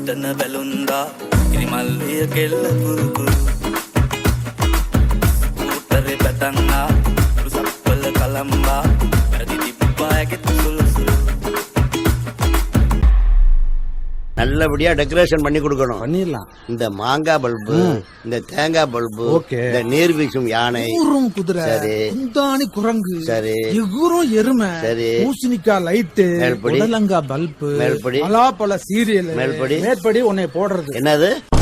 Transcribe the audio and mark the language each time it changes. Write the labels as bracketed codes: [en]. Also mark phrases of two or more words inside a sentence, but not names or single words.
[ta] බැලුන්දා ඉරිමල්ලිය කෙල්ල කුරුකුරු ඌතරේ පැතන්නා රුසප්පල කලම්බා වැඩි දිබ්බායගෙත් සුළු සුළු நல்லபடியா டெக்கரேஷன் பண்ணி கொடுக்கணும். பண்ணிடலாம். இந்த மாங்காய் பல்பு, இந்த தேங்காய் பல்பு, ஓகே. இந்த நீர் வீசும் யானை, ஊரும் குதிரை, சரி. குந்தாணி குரங்கு, சரி. எகுரும் எருமை, சரி. பூசணிக்காய் லைட்டு, மேல்படி. உடலங்கா பல்பு, மேல்படி. பலாப்பழ சீரியல், மேல்படி. மேற்படி உன்னை போடுறது. என்னது?